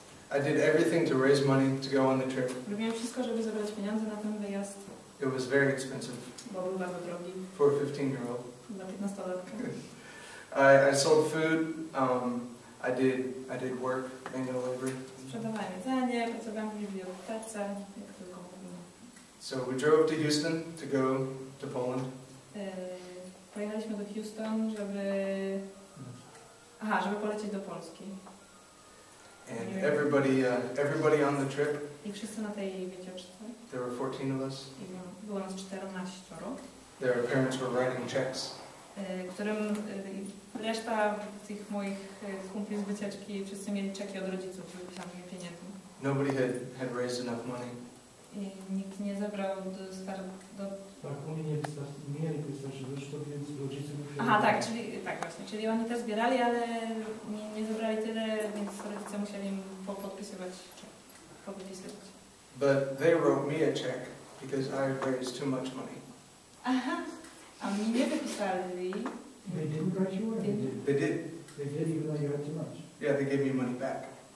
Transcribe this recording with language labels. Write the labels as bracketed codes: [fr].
[en] I did everything to raise money to go on the trip. [pl] Robiłem wszystko, żeby zebrać pieniądze na ten wyjazd. [en] It was very expensive. [pl] Bo był bardzo drogi. [en] For a 15-year-old. [pl] Dla 15-latka. [en] I sold food. I did work, manual labor. [pl] Sprzedawałem jedzenie, pracowałem w bibliotece, jak tylko mogłem. [en] So we drove to Houston to go to Poland. [pl] Pojechaliśmy do Houston, żeby polecieć do Polski. [en] And everybody on the trip. [pl] I wszyscy na tej wycieczce. [en] There were 14 of us. [pl] I było nas 14. [en] Their parents were writing checks. [pl] Którym reszta tych moich kumpli z wycieczki wszyscy mieli czeki od rodziców z wypisanymi pieniędzmi. [en] Nobody had raised enough money. [pl] I nikt nie zebrał do... Tak, oni nie mieli wystarczająco, więc rodzice musieli... Aha, tak, czyli oni też zbierali, ale nie zebrali tyle, więc rodzice musieli im podpisywać czek, podpisywać. [en] But they wrote me a check because I raised too much money. [pl] Aha, a mi nie wypisali. [en] They didn't write you a check? They did. They did even though you had too much? Yeah, they gave me money back.